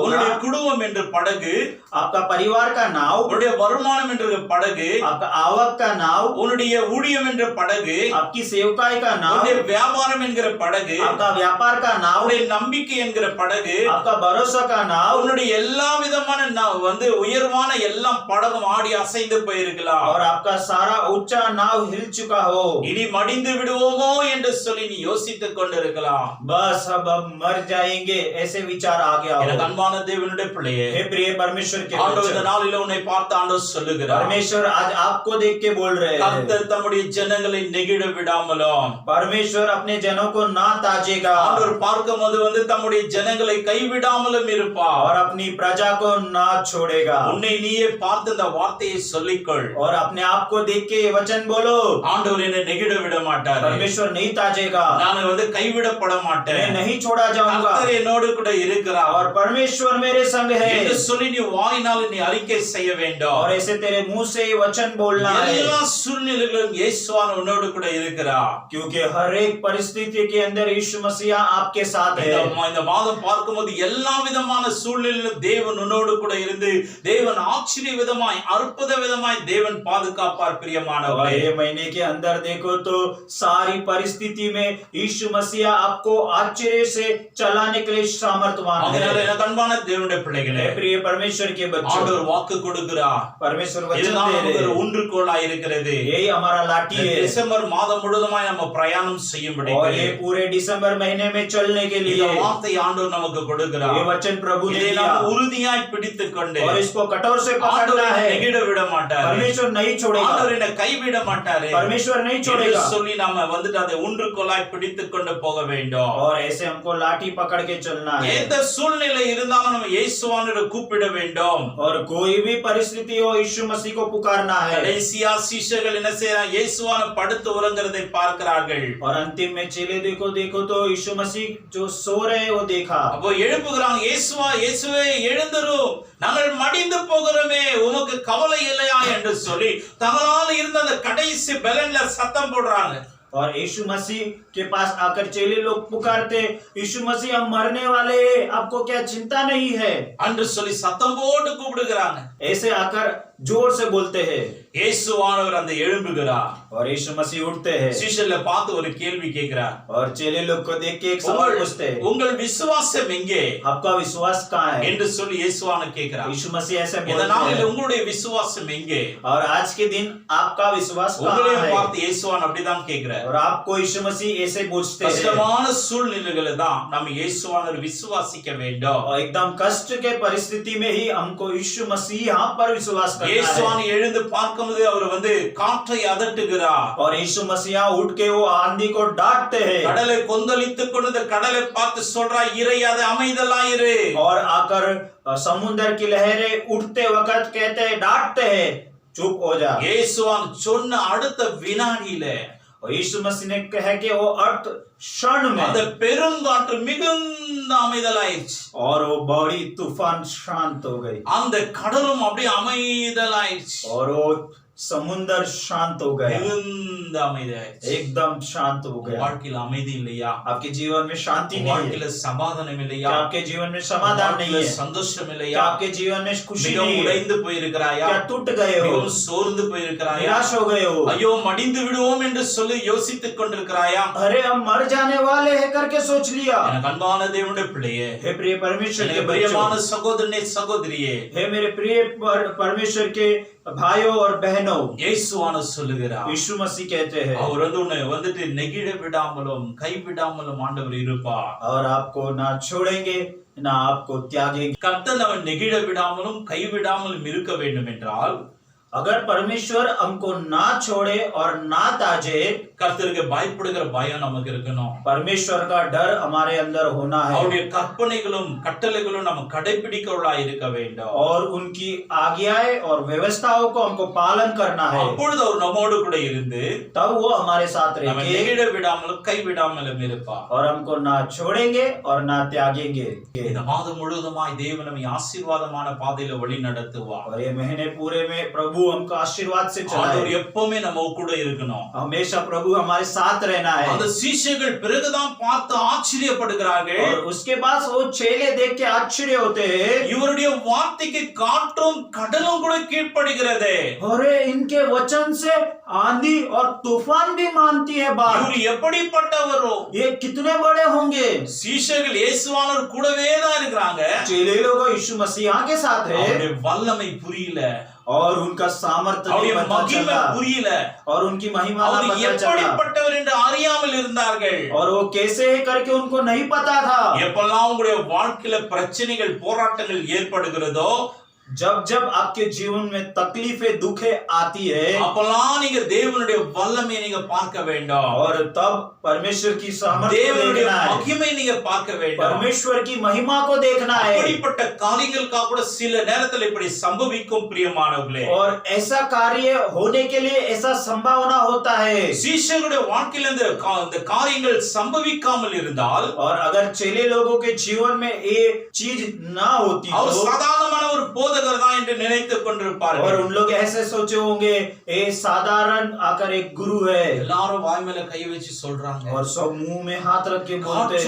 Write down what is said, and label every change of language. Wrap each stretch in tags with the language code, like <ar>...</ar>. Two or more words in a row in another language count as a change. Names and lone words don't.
<ta>உன்னுடைய குடும்பம் என்ற படகு,</ta> <hi>आपका परिवार का नाव,</hi> <ta>உன்னுடைய வருமானம் என்ற படகு,</ta> <hi>आपका आवक का नाव,</hi> <ta>உன்னுடைய ஊழியம் என்ற படகு,</ta> <hi>आपकी सेवकाई का नाव,</hi> <ta>உன்னுடைய வியாபாரம் என்கிற படகு,</ta> <hi>आपका व्यापार का नाव,</hi> <ta>உன்னுடைய நம்பிக்கை என்கிற படகு,</ta> <hi>आपका भरोसा का नाव,</hi> <ta>உன்னுடைய எல்லா விதமான உயர்வான எல்லாம் படகும் ஆடி அசைந்து போயிருக்கலாம்.</ta> <hi>और आपका सारा ऊंचा नाव हिल चुका हो।</hi> <ta>இனி மடிந்து விடுவோமோ என்று சொல்லி நீ யோசித்துக் கொண்டிருக்கலாம்.</ta> <hi>बस अब मर जाएंगे ऐसे विचार आ गया</hi> <ta>எனக்கு</ta> <hi>हो।</hi> <ta>அன்பான தேவனுடைய பிள்ளையே,</ta> <hi>हे प्रिय परमेश्वर के</hi> <ta>ஆண்டவர் இந்த</ta> <hi>बच्चों,</hi> <ta>நாளில உன்னை பார்த்து ஆண்டவர் சொல்லுகிறார்,</ta> <hi>परमेश्वर आज आपको देख के बोल रहे हैं,</hi> <ta>கர்த்தர் தம்முடைய ஜனங்களை நெகிழ விடாமலும்,</ta> <hi>परमेश्वर अपने जनों को ना ताजेगा</hi> <ta>ஆண்டவர் பார்க்கும்போது தம்முடைய ஜனங்களை கைவிடாமலும் இருப்பார்.</ta> <hi>और अपनी प्रजा को ना छोड़ेगा।</hi> <ta>உன்னை நீயே பார்த்து இந்த வார்த்தையை சொல்லிக்கொள்.</ta> <hi>और अपने आप को देख के ये वचन बोलो,</hi> <ta>ஆண்டவர் என்னை நெகிழ விட மாட்டார்,</ta> <hi>परमेश्वर नहीं ताजेगा,</hi> <ta>நான் கைவிடப்பட மாட்டேன்,</ta> <hi>मैं नहीं छोड़ा जाऊंगा</hi> <ta>கர்த்தர் என்னோடு கூட இருக்கிறார்</ta> <hi>और परमेश्वर मेरे संग है।</hi> <ta>என்று சொல்லி நீ வாயினால் நீ அறிக்கை செய்ய வேண்டும்.</ta> <hi>और ऐसे तेरे मुंह से ये वचन बोलना है,</hi> <ta>எல்லா சூழ்நிலைகளிலும் இயேசுவான் உன்னோடு கூட இருக்கிறார்.</ta> <hi>क्योंकि हर एक परिस्थिति के अंदर यीशु मसीह आपके साथ है।</hi> <ta>இந்த மாதம் பார்க்கும்போது எல்லா விதமான சூழ்நிலையிலும் தேவன் உன்னோடு கூட இருந்து தேவன் ஆச்சரிய விதமாய் அற்புத விதமாய் தேவன் பாதுகாப்பார்.</ta> <hi>और</hi> <ta>பிரியமானவர்களே,</ta> <hi>ये महीने के अंदर देखो तो सारी परिस्थिति में यीशु मसीह आपको आश्चर्य से चलाने के लिए सामर्थ्यवान</hi> <ta>அதனால</ta> <hi>है।</hi> <ta>எனக்கு அன்பான தேவனுடைய பிள்ளைகளே,</ta> <hi>हे प्रिय परमेश्वर के बच्चों,</hi> <ta>ஆண்டவர் வாக்கு கொடுக்கிறார்.</ta> <hi>परमेश्वर वचन</hi> <ta>இதுதான்</ta> <hi>दे</hi> <ta>நமக்கு</ta> <hi>रहे</hi> <ta>ஒரு</ta> <hi>हैं,</hi> <ta>ஊன்றுகோலாய் இருக்கிறது.</ta> <hi>यही हमारा लाठी है।</hi> <ta>டிசம்பர் மாதம் முழுவதுமாய் நம்ம பிரயாணம் செய்யும்படி</ta> <hi>और ये पूरे दिसंबर महीने में चलने के</hi> <ta>இந்த</ta> <hi>लिए</hi> <ta>வார்த்தை ஆண்டவர் நமக்கு</ta> <hi>ये</hi> <ta>கொடுக்கிறார்.</ta> <hi>वचन प्रभु ने</hi> <ta>இதை</ta> <hi>दिया</hi> <ta>நாம் உறுதியாய் பிடித்துக் கொண்டு</ta> <hi>और इसको कठोर से पकड़ना</hi> <ta>ஆண்டவர்</ta> <hi>है।</hi> <ta>நெகிழ விட மாட்டார்,</ta> <hi>परमेश्वर नहीं छोड़ेगा,</hi> <ta>ஆண்டவர் என்னை கைவிட மாட்டாரு</ta> <hi>परमेश्वर नहीं</hi> <ta>என்று</ta> <hi>छोड़ेगा।</hi> <ta>சொல்லி நாம அதை ஊன்றுகோலாய் பிடித்துக் கொண்டு போக வேண்டும்.</ta> <hi>और ऐसे हमको लाठी पकड़ के चलना है।</hi> <ta>எந்த சூழ்நிலை இருந்தாலும் நம்ம இயேசுவானவரை கூப்பிட வேண்டும்.</ta> <hi>और कोई भी परिस्थिति हो यीशु मसीह को पुकारना है।</hi> <ta>கடைசியா சீஷர்கள் என்ன செய்யறாங்க? இயேசுவான படுத்து உறங்குறதை பார்க்கிறார்கள்.</ta> <hi>और अंतिम में चेले देखो तो यीशु मसीह जो सो रहे हैं वो देखा।</hi> <ta>அப்போ எழுப்புகிறாங்க, இயேசுவே எழுந்திரும், நாங்கள் மடிந்து போகிறோமே, உமக்கு கவலை இல்லையா என்று சொல்லி தங்களால இருந்த அந்த கடைசி பலன்ல சத்தம் போடுறாங்க.</ta> <hi>और यीशु मसीह के पास आकर चेले लोग पुकारते, यीशु मसीह हम मरने वाले हैं, आपको क्या चिंता नहीं है?</hi> <ta>என்று சொல்லி சத்தம் போட்டு கூப்பிடுகிறாங்க.</ta> <hi>ऐसे आकर जोर से बोलते हैं</hi> <ta>இயேசுவானவர் அந்த எழும்புகிறார்.</ta> <hi>और यीशु मसीह उठते हैं</hi> <ta>சீஷர்களை பார்த்து ஒரு கேள்வி கேட்கிறார்.</ta> <hi>और चेले लोग को देख के एक सवाल पूछते हैं,</hi> <ta>உங்கள் விசுவாசம் எங்கே</ta> <hi>आपका विश्वास कहाँ है?</hi> <ta>என்று சொல்லி இயேசுவான கேட்கிறார்.</ta> <hi>यीशु मसीह ऐसे</hi> <ta>இந்த</ta> <hi>बोलते</hi> <ta>நாளில்</ta> <hi>हैं,</hi> <ta>உங்களுடைய விசுவாசம் எங்கே?</ta> <hi>और आज के दिन आपका विश्वास कहाँ</hi> <ta>உங்களையும்</ta> <hi>है?</hi> <ta>பார்த்து இயேசுவான் அப்படிதான் கேட்கிறார்.</ta> <hi>और आपको यीशु मसीह ऐसे पूछते हैं।</hi> <ta>கஷ்டமான சூழ்நிலைகளை தான் நம்ம இயேசுவானவர் விசுவாசிக்க வேண்டும்.</ta> <hi>और एकदम कष्ट के परिस्थिति में ही हमको यीशु मसीह यहाँ पर विश्वास करना है।</hi> <ta>இயேசுவான் எழுந்து பார்க்கும்போது அவர் காற்றை அதட்டுகிறார்.</ta> <hi>और यीशु मसीह उठ के वो आंधी को डांटते हैं।</hi> <ta>கடலை கொந்தளித்துக் கொண்டு கடலை பார்த்து சொல்றார், இறையாத அமைதலாயிரு.</ta> <hi>और आकर समुद्र की लहरें उठते वक्त कहते हैं, डांटते हैं, चुप हो जा।</hi> <ta>இயேசுவான் சொன்ன அடுத்த வினாடியில</ta> <hi>और यीशु मसीह ने कहा कि वो अर्थ क्षण</hi> <ta>அந்த</ta> <hi>में</hi> <ta>பெருங்காற்று மிகுந்த அமைதலாயிடுச்சு.</ta> <hi>और वो बड़ी तूफान शांत हो गई</hi> <ta>அந்த கடலும் அப்படியே அமைதலாயிடுச்சு.</ta> <hi>और वो समुद्र शांत हो गया,</hi> <ta>மிகுந்த அமைதியாயிடுச்சு.</ta> <hi>एकदम शांत हो गया।</hi> <ta>வாழ்க்கையில அமைதி இல்லையா?</ta> <hi>आपके जीवन में शांति नहीं है?</hi> <ta>வாழ்க்கையில சமாதானம் இல்லையா?</ta> <hi>क्या आपके जीवन में समाधान नहीं</hi> <ta>வாழ்க்கையில</ta> <hi>है?</hi> <ta>சந்தோஷம்</ta> <hi>क्या</hi> <ta>இல்லையா?</ta> <hi>आपके जीवन में खुशी</hi> <ta>மிகவும்</ta> <hi>नहीं है?</hi> <ta>உடைந்து போயிருக்கிறாயா?</ta> <hi>क्या टूट गए हो?</hi> <ta>மிகவும் சோர்ந்து போயிருக்கிறாயா?</ta> <hi>निराश हो गए हो?</hi> <ta>ஐயோ மடிந்து விடுவோம் என்று சொல்லி யோசித்துக் கொண்டிருக்கிறாயா?</ta> <hi>अरे हम मर जाने वाले हैं करके सोच लिया।</hi> <ta>எனக்கு அன்பான தேவனுடைய பிள்ளையே,</ta> <hi>हे प्रिय परमेश्वर के</hi> <ta>எனக்கு பிரியமான</ta> <hi>बच्चों,</hi> <ta>சகோதரனே சகோதரியே,</ta> <hi>हे मेरे प्रिय परमेश्वर के भाइयों और बहनों,</hi> <ta>இயேசுவான சொல்லுகிறார்,</ta> <hi>यीशु मसीह कहते हैं,</hi> <ta>அவர் உன்னை நெகிழ விடாமலும் கைவிடாமலும் ஆண்டவர் இருப்பார்.</ta> <hi>और आपको ना छोड़ेंगे ना आपको त्यागेंगे।</hi> <ta>கர்த்தர் அவன் நெகிழ விடாமலும் கைவிடாமலும் இருக்க வேண்டும் என்றால்,</ta> <hi>अगर परमेश्वर हमको ना छोड़े और ना ताजे,</hi> <ta>கர்த்தருக்கு பயப்படுகிற பயம் நமக்கு இருக்கணும்.</ta> <hi>परमेश्वर का डर हमारे अंदर होना है</hi> <ta>அவருடைய கற்பனைகளும் கட்டளைகளும் நம்ம கடைபிடிக்கிறவர்களாய் இருக்க வேண்டும்.</ta> <hi>और उनकी आज्ञाएं और व्यवस्थाओं को हमको पालन करना है।</hi> <ta>அப்பொழுது அவர் நம்மோடு கூட இருந்து</ta> <hi>तब वो हमारे साथ</hi> <ta>நம்ம</ta> <hi>रहेंगे</hi> <ta>நெகிழ விடாமலும் கைவிடாமலும் இருப்பார்.</ta> <hi>और हमको ना छोड़ेंगे और ना त्यागेंगे।</hi> <ta>இந்த மாதம் முழுவதுமாய் தேவன் நம்மை ஆசீர்வாதமான பாதையில வழி நடத்துவார்.</ta> <hi>और ये महीने पूरे में प्रभु हमको आशीर्वाद से</hi> <ta>ஆண்டவர்</ta> <hi>चलाए।</hi> <ta>எப்பவுமே நம்ம கூட இருக்கணும்.</ta> <hi>हमेशा प्रभु हमारे साथ रहना है।</hi> <ta>அந்த சீஷர்கள் பிறகுதான் பார்த்து ஆச்சரியப்படுகிறார்கள்.</ta> <hi>और उसके बाद वो चेले देख के आश्चर्य होते हैं,</hi> <ta>இவருடைய வார்த்தைக்கு காற்றும் கடலும் கூட கீழ்ப்படுகிறது.</ta> <hi>अरे इनके वचन से आंधी और तूफान भी मानती है बात।</hi> <ta>இவர் எப்படிப்பட்டவரோ?</ta> <hi>ये कितने बड़े होंगे।</hi> <ta>சீஷர்கள் இயேசுவானவர் கூடவே தான் இருக்கிறாங்க.</ta> <hi>चेले लोग यीशु मसीह के साथ है</hi> <ta>அவருடைய வல்லமை புரியல.</ta> <hi>और उनका सामर्थ्य नहीं</hi> <ta>அவருடைய</ta> <hi>पता</hi> <ta>மகிமை</ta> <hi>चला</hi> <ta>புரியல.</ta> <hi>और उनकी महिमा ना</hi> <ta>அவர்</ta> <hi>पता चला</hi> <ta>எப்படிப்பட்டவர் என்று அறியாமல் இருந்தார்கள்.</ta> <hi>और वो कैसे है करके उनको नहीं पता था।</hi> <ta>எப்பெல்லாம் உங்களுடைய வாழ்க்கையில பிரச்சனைகள் போராட்டங்கள் ஏற்படுகிறதோ</ta> <hi>जब जब आपके जीवन में तकलीफें दुखे आती है</hi> <ta>அப்பெல்லாம் நீங்க தேவனுடைய வல்லமையை நீங்க பார்க்க வேண்டும்.</ta> <hi>और तब परमेश्वर की सामर्थ्य को</hi> <ta>தேவனுடைய</ta> <hi>देखना है,</hi> <ta>மகிமை நீங்க பார்க்க வேண்டும்.</ta> <hi>परमेश्वर की महिमा को देखना है।</hi> <ta>அப்படிப்பட்ட காரியங்களுக்காக கூட சில நேரத்தில் இப்படி சம்பவிக்கும் பிரியமானவர்களே.</ta> <hi>और ऐसा कार्य होने के लिए ऐसा संभावना होता है।</hi> <ta>சீஷர்களுடைய வாழ்க்கையில இந்த காரியங்கள் சம்பவிக்காமல் இருந்தால்</ta> <hi>और अगर चेले लोगों के जीवन में ये चीज ना होती</hi> <ta>அவர்</ta> <hi>तो</hi> <ta>சாதாரணமான ஒரு போதகர் தான் என்று நினைத்துக் கொண்டிருப்பார்கள்.</ta> <hi>और उन लोग ऐसे सोचे होंगे ये साधारण आकर एक गुरु है</hi> <ta>எல்லாரும் வாய் மேல கை வச்சு சொல்றாங்க.</ta> <hi>और सब मुंह में हाथ रख के बोलते हैं</hi>